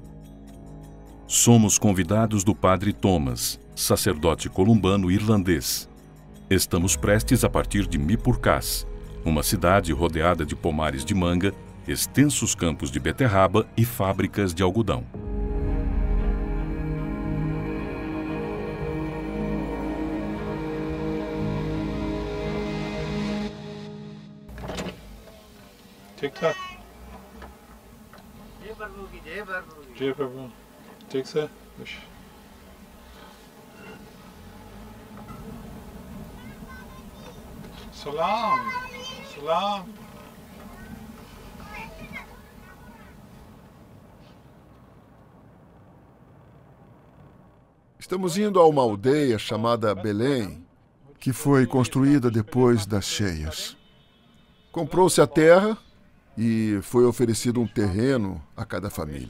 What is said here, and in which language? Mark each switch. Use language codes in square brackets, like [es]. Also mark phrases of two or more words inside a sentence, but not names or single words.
[pt] Somos convidados do Padre Thomas, sacerdote columbano irlandês. Estamos prestes a partir de Mipurkhas, uma cidade rodeada de pomares de manga, extensos campos de beterraba e fábricas de algodão. [ur] ٹھیک ٹھاک جے پربھو ٹھیک سے سلام سلام [pt] Estamos indo a uma aldeia chamada Belém, que foi construída depois das cheias. Comprou-se a terra e foi oferecido um terreno a cada família.